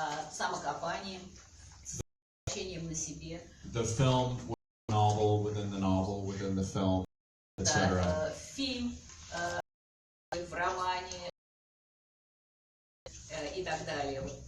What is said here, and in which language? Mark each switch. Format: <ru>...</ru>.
<ru>Самокопанием, ощущением на себе.</ru> <en>The film novel within the novel within the film, etc.</en> <ru>Фильм в романе и так далее.</ru>